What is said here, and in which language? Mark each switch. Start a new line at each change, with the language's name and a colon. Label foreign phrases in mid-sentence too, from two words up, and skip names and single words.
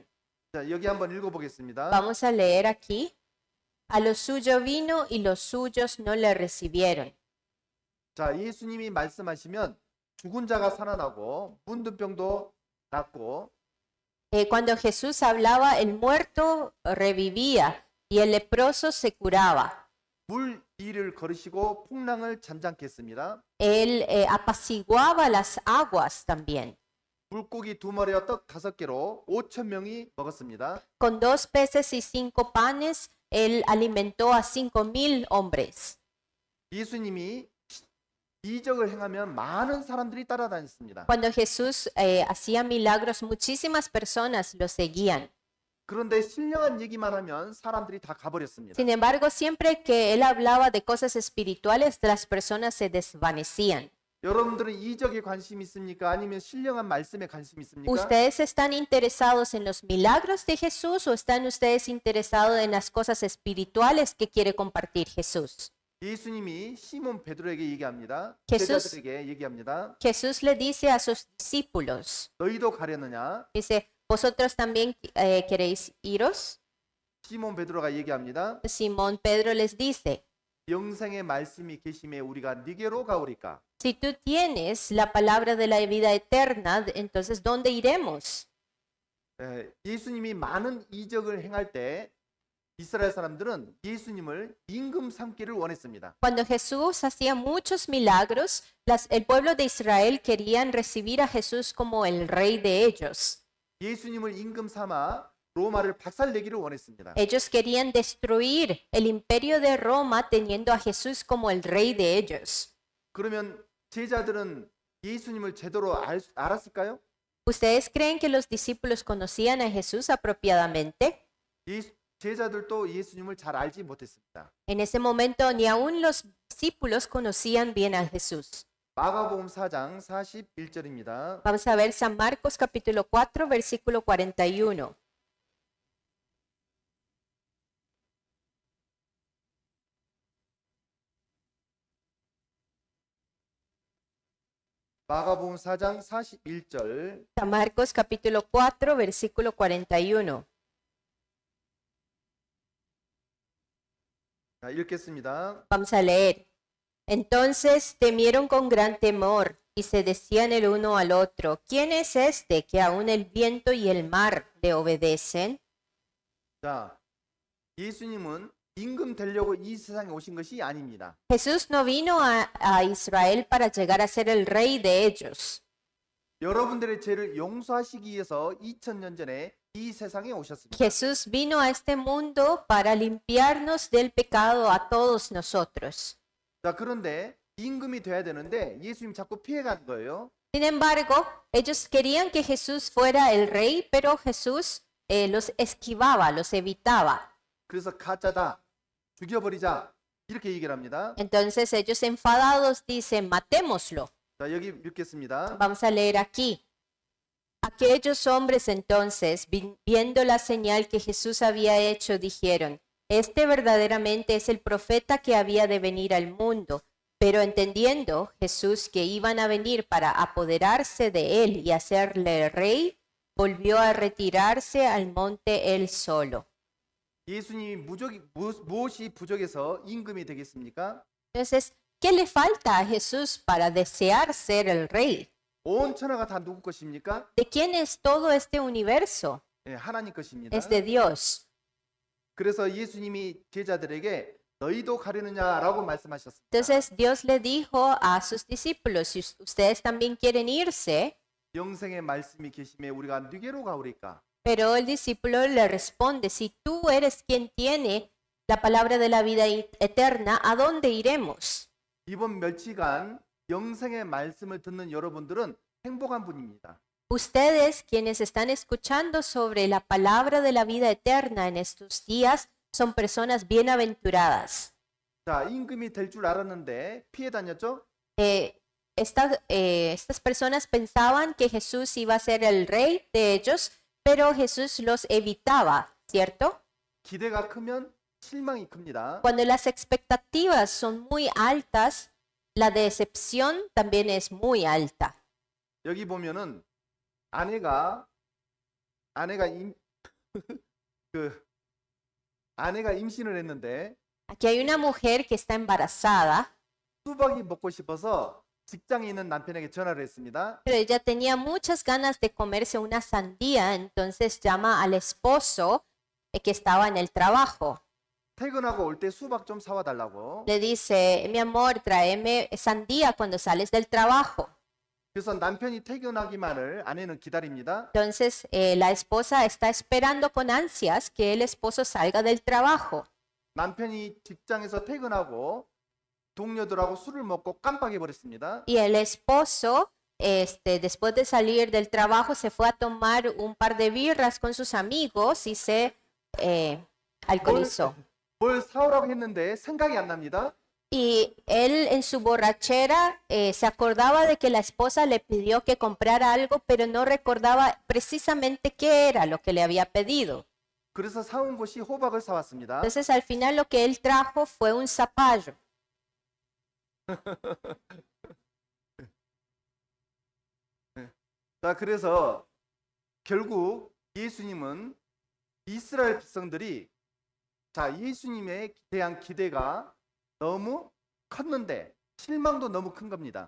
Korean: 자, 여기 한번 읽어보겠습니다.
Spanish: Vamos a leer aquí. A los suyos vino y los suyos no le recibieron.
Korean: 자, 예수님이 말씀하시면 죽은 자가 살아나고 문둥병도 낫고
Spanish: Cuando Jesús hablaba, el muerto revivía y el leproso se curaba.
Korean: 물 위를 걸으시고 풍랑을 잔잔케 했습니다.
Spanish: Él apaciguaba las aguas también.
Korean: 물고기 2마리와 떡 5개로 5천 명이 먹었습니다.
Spanish: Con 2 peces y 5 panes, él alimentó a 5,000 hombres.
Korean: 예수님이 이적을 행하면 많은 사람들이 따라다녔습니다.
Spanish: Cuando Jesús hacía milagros, muchísimas personas lo seguían.
Korean: 그런데 신령한 얘기만 하면 사람들이 다 가버렸습니다.
Spanish: Sin embargo, siempre que él hablaba de cosas espirituales, las personas se desvanecían.
Korean: 여러분들은 이적에 관심 있습니까? 아니면 신령한 말씀에 관심 있습니까?
Spanish: ¿Ustedes están interesados en los milagros de Jesús o están ustedes interesados en las cosas espirituales que quiere compartir Jesús?
Korean: 예수님이 시몬 베드로에게 얘기합니다.
Spanish: Jesús-
Korean: 제자들에게 얘기합니다.
Spanish: Jesús le dice a sus discípulos,
Korean: 너희도 가려느냐?
Spanish: dice, ¿vosotros también queréis iros?
Korean: 시몬 베드로가 얘기합니다.
Spanish: Simón Pedro les dice,
Korean: 영생의 말씀이 계심에 우리가 네게로 가오리까?
Spanish: si tú tienes la palabra de la vida eterna, entonces ¿dónde iremos?
Korean: 예수님이 많은 이적을 행할 때 이스라엘 사람들은 예수님을 임금 삼기를 원했습니다.
Spanish: Cuando Jesús hacía muchos milagros, el pueblo de Israel querían recibir a Jesús como el rey de ellos.
Korean: 예수님을 임금 삼아 로마를 박살내기를 원했습니다.
Spanish: Ellos querían destruir el imperio de Roma teniendo a Jesús como el rey de ellos.
Korean: 그러면 제자들은 예수님을 제대로 알았을까요?
Spanish: ¿Ustedes creen que los discípulos conocían a Jesús apropiadamente?
Korean: 제자들도 예수님을 잘 알지 못했습니다.
Spanish: En ese momento ni aún los discípulos conocían bien a Jesús.
Korean: 마가복음 4장 41절입니다.
Spanish: Vamos a ver San Marcos capítulo 4, versículo 41.
Korean: 마가복음 4장 41절.
Spanish: San Marcos capítulo 4, versículo 41.
Korean: 자, 읽겠습니다.
Spanish: Vamos a leer. Entonces temieron con gran temor y se decían el uno al otro, ¿quién es este que aún el viento y el mar le obedecen?
Korean: 자, 예수님은 임금 되려고 이 세상에 오신 것이 아닙니다.
Spanish: Jesús no vino a Israel para llegar a ser el rey de ellos.
Korean: 여러분들의 죄를 용서하시기 위해서 2000년 전에 이 세상에 오셨습니다.
Spanish: Jesús vino a este mundo para limpiarnos del pecado a todos nosotros.
Korean: 자, 그런데 임금이 돼야 되는데 예수님 자꾸 피해가는 거예요.
Spanish: Sin embargo, ellos querían que Jesús fuera el rey, pero Jesús los esquivaba, los evitaba.
Korean: 그래서 가짜다, 죽여버리자 이렇게 얘기를 합니다.
Spanish: Entonces ellos enfadados dicen, matémoslo.
Korean: 자, 여기 읽겠습니다.
Spanish: Vamos a leer aquí. Aquellos hombres entonces, viendo la señal que Jesús había hecho, dijeron, este verdaderamente es el profeta que había de venir al mundo. Pero entendiendo Jesús que iban a venir para apoderarse de él y hacerle rey, volvió a retirarse al monte él solo.
Korean: 예수님이 무엇이 부족해서 임금이 되겠습니까?
Spanish: Entonces, ¿qué le falta a Jesús para desear ser el rey?
Korean: 온 천하가 다 누구 것입니까?
Spanish: ¿De quién es todo este universo?
Korean: 예, 하나님 것입니다.
Spanish: Es de Dios.
Korean: 그래서 예수님이 제자들에게 너희도 가려느냐라고 말씀하셨습니다.
Spanish: Entonces Dios le dijo a sus discípulos, si ustedes también quieren irse,
Korean: 영생의 말씀이 계심에 우리가 누구로 가오리까?
Spanish: pero el discípulo le responde, si tú eres quien tiene la palabra de la vida eterna, ¿a dónde iremos?
Korean: 이번 며칠간 영생의 말씀을 듣는 여러분들은 행복한 분입니다.
Spanish: Ustedes, quienes están escuchando sobre la palabra de la vida eterna en estos días, son personas bienaventuradas.
Korean: 자, 임금이 될 줄 알았는데 피해 다녔죠?
Spanish: Estas personas pensaban que Jesús iba a ser el rey de ellos, pero Jesús los evitaba, ¿cierto?
Korean: 기대가 크면 실망이 큽니다.
Spanish: Cuando las expectativas son muy altas, la decepción también es muy alta.
Korean: 여기 보면은 아내가 아내가 임신을 했는데
Spanish: Aquí hay una mujer que está embarazada,
Korean: 수박이 먹고 싶어서 직장에 있는 남편에게 전화를 했습니다.
Spanish: pero ella tenía muchas ganas de comerse una sandía, entonces llama al esposo que estaba en el trabajo.
Korean: 퇴근하고 올 때 수박 좀 사와 달라고.
Spanish: Le dice, mi amor, tráeme sandía cuando sales del trabajo.
Korean: 그래서 남편이 퇴근하기만을 아내는 기다립니다.
Spanish: Entonces la esposa está esperando con ansias que el esposo salga del trabajo.
Korean: 남편이 직장에서 퇴근하고 동료들하고 술을 먹고 깜빡해 버렸습니다.
Spanish: Y el esposo, después de salir del trabajo, se fue a tomar un par de birras con sus amigos y se alcoholizó.
Korean: 뭘 사오라고 했는데 생각이 안 납니다.
Spanish: Y él en su borrachera se acordaba de que la esposa le pidió que comprara algo, pero no recordaba precisamente qué era lo que le había pedido.
Korean: 그래서 사온 것이 호박을 사왔습니다.
Spanish: Entonces al final lo que él trajo fue un zapallo.
Korean: 자, 그래서 결국 예수님은 이스라엘 백성들이 예수님에 대한 기대가 너무 컸는데 실망도 너무 큰 겁니다.